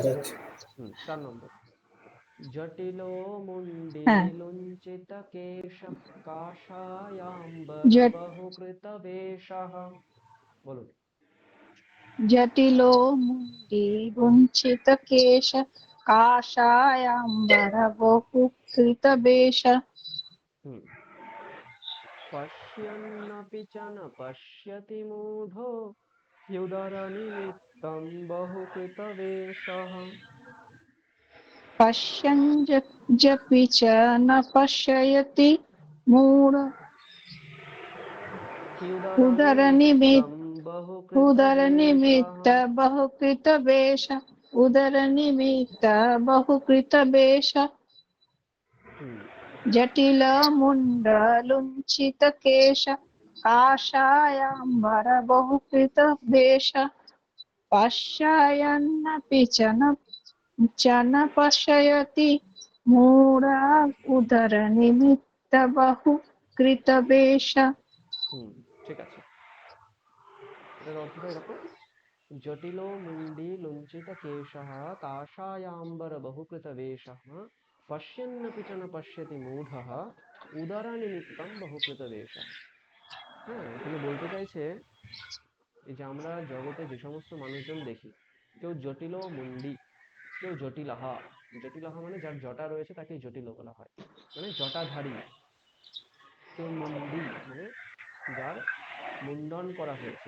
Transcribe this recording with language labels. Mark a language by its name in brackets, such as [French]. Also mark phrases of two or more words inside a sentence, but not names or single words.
[Sanskrit] 4 নম্বর। জটিলো মুণ্ডিলুঞ্চিতকেশः কাষায়াম্বরবহুकृतवेषः। [Bangla] বলুন। [Sanskrit] জটিলো মুণ্ডিলুঞ্চিতকেশ কাষায়াম্বরবহুकृतवेषः। पश्यन्नपि च न पश्यति मूढो ह्युदरनिमित्तं बहुकृतवेषः। पश्यन्नपि च न पश्यति मूढः উদর নিমিত্ত উদর নিমিত্ত বহুকৃতবেশः বহুকৃত বেশ উদর নিমিত্ত বহুকৃত বেশ জটিল মুন্ডলুঞ্চিত কেশ কাষায়াম্বর বহুকৃত বেশ পশ্যায়ন্নপি চ ন পশ্যতি মূঢ়া উদর নিমিত্ত বহুকৃত বেশ। [Bangla] ঠিক আছে, এটার অর্থটা এরকম: [Sanskrit] জটিলো মুন্ডি লুঞ্চিত কেশः কাষায়াম্বর বহুকৃত বেশः পশ্যন্নপি চ ন পশ্যতি মূঢ়ः উদর নিমিত্তম বহুকৃত বেশः। [Bangla] হ্যাঁ, এখানে বলতে চাইছে এই যে আমরা জগতে যে সমস্ত মানুষজন দেখি, কেউ জটিল মুন্ডি, কেউ জটিলাহা। জটিলাহা মানে যার জটা রয়েছে তাকে জটিল বলা হয়, মানে জটাধারী। কেউ মুন্ডি মানে যার মুন্ডন করা হয়েছে।